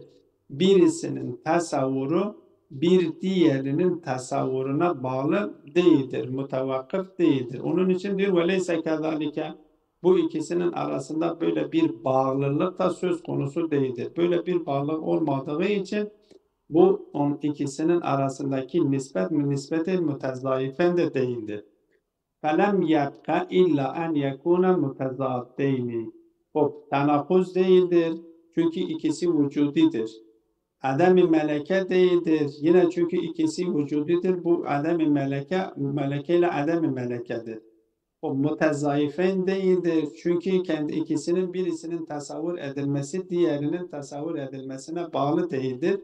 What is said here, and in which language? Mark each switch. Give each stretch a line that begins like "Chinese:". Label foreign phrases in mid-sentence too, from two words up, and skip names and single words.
Turkish: Birisinin tasavvuru bir diğerinin tasavvuruna bağlı değildir, mutevakkıf değildir. Onun için diyor
Arabic: وليس كذلك,
Turkish: bu ikisinin arasında böyle bir bağlılık da söz konusu değildir. Böyle bir bağlılık olmadığı için bu ikisinin arasındaki nispeti mütezaifen de değildir.
Arabic: فَلَمْ يَبْقَ اِلَّا اَنْ يَكُونَ مُتَزَادَيْنِ.
Turkish: O tenakuz değildir. Çünkü ikisi vücudidir. Adem-i meleke değildir. Yine çünkü ikisi vücudidir. Bu adem-i meleke ile adem-i melekedir. O mutezaifen değildir. Çünkü kendi ikisinin birisinin tasavvur edilmesi diğerinin tasavvur edilmesine bağlı değildir.